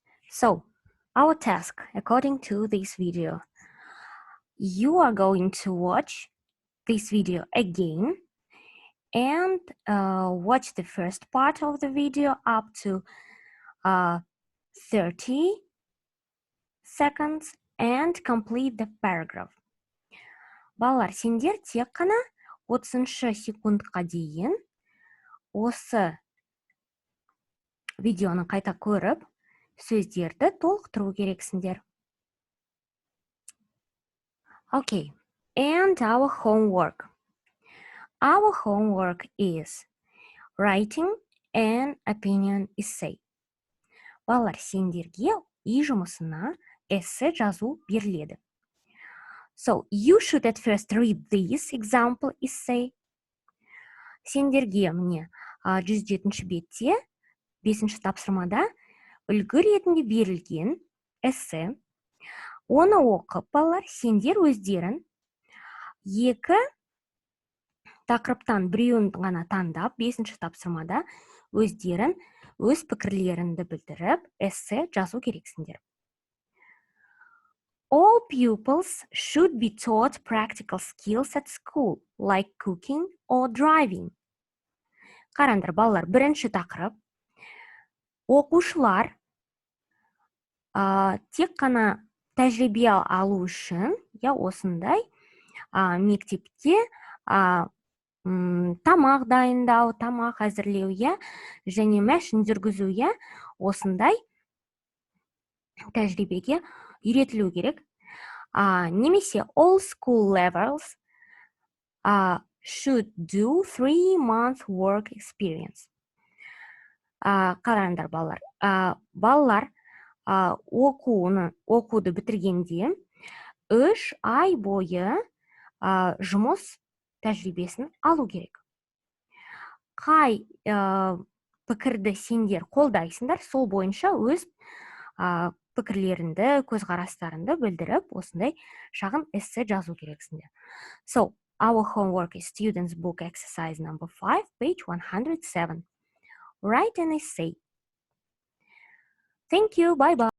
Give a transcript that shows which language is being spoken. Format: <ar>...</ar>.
<en>So, our task, according to this video, you are going to watch this video again and watch the first part of the video up to 30 seconds and complete the paragraph.</en> <kk>Балалар, сендер тек қана 30 секундқа дейін осы видеоны қайта көріп, сөздерді толықтыру керексіңдер.</kk> <en>Okay, and our homework. Our homework is writing an opinion essay.</en> <kk>Балалар, сендерге үй жұмысына эссе жазу беріледі.</kk> <en>So, you should at first read this example essay.</en> <kk>Сендерге міне 107 бетте 5 тапсырмада үлгі ретінде берілген эссе. Оны оқып, балалар, сендер өздерін 2 тақырыптан біреуін ғана таңдап, 5 тапсырмада өздерін, өз пікірлеріңді білдіріп, эссе жазу керексіңдер.</kk> <en>All pupils should be taught practical skills at school, like cooking or driving.</en> <kk>Қараңдар, балалар, бірінші тақырып. Оқушылар тек қана тәжірибе алу үшін, осындай мектепте тамақ дайындау, тамақ әзірлеу, және мәшін жүргізу, осындай тәжірибеге үйретілу керек. Немесе</kk> <en>all school levels should do 3-month work experience.</en> <kk>Қараңдар, балалар. Балалар оқуды бітіргенде 3 ай бойы жұмыс тәжірибесін алу керек. Қай пікірді сендер қолдайсыңдар, сол бойынша өз пікірлеріңді, көзқарастарыңды білдіріп, осындай шағын эссе жазу керексіңдер.</kk> <en>So, our homework is students book exercise number 5, page 107. Write an essay. Thank you. Bye-bye.</en>